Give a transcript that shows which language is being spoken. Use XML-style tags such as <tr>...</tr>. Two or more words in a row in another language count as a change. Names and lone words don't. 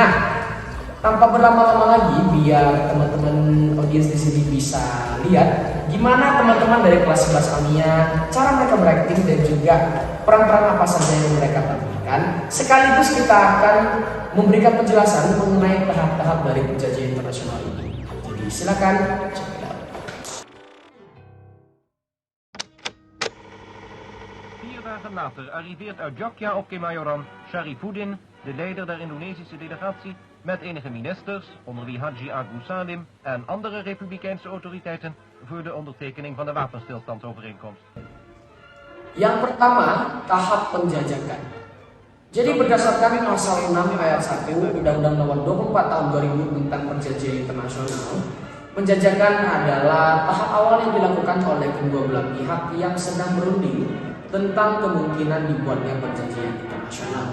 <id>Nah, tanpa berlama-lama lagi, biar teman-teman audiens di sini bisa lihat gimana teman-teman dari kelas 11 Almia cara mereka berakting dan juga peran-peran apa saja yang mereka tampilkan. Sekaligus kita akan memberikan penjelasan mengenai tahap-tahap dari perjanjian internasional ini. Jadi silakan</id> <en>check it out.</en> <nl>4 dagen later arriveert uit Jakarta op Kemayoran Sharifuddin, de leider der Indonesische delegatie, met enige ministers, onder wie Haji Agus Salim en andere republikeinse autoriteiten, voor de ondertekening van de wapenstilstandsovereenkomst.</nl> <id>Yang pertama, tahap penjajakan. Jadi berdasarkan pasal 6 ayat 1 Undang-Undang Nomor 24 Tahun 2000 tentang Perjanjian Internasional, penjajakan adalah tahap awal yang dilakukan oleh kedua belah pihak yang sedang berunding tentang kemungkinan dibuatnya perjanjian internasional.</id>